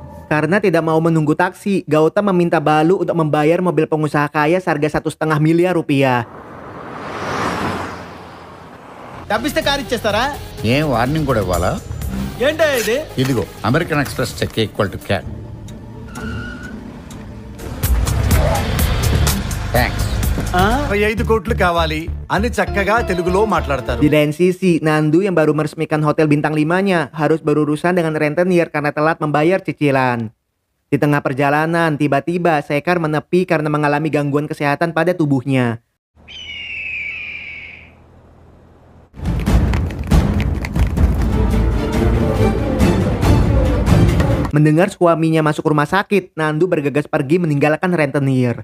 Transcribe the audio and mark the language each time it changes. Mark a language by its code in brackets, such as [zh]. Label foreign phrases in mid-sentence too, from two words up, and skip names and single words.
[id] Karena tidak mau menunggu taksi, Gautam meminta Balu untuk membayar mobil pengusaha kaya seharga 1,5 miliar rupiah. [te] డబ్బిస్తే కారు ఇచ్చేస్తారా? ఏం వార్నింగ్ కూడా ఇవ్వాలా? ఏంటో ఇది? [en] ఇదిగో American Express cheque equal to cat. [te] థ్యాంక్స్. 5 కోట్లు కావాలి అని చక్కగా తెలుగులో మాట్లాడతారు. [id] Di lain sisi, Nandu yang baru meresmikan hotel bintang 5-nya harus berurusan dengan rentenir karena telat membayar cicilan. Di tengah perjalanan, tiba-tiba Sekar menepi karena mengalami gangguan kesehatan pada tubuhnya. Mendengar suaminya masuk rumah sakit, Nandu bergegas pergi meninggalkan rentenir.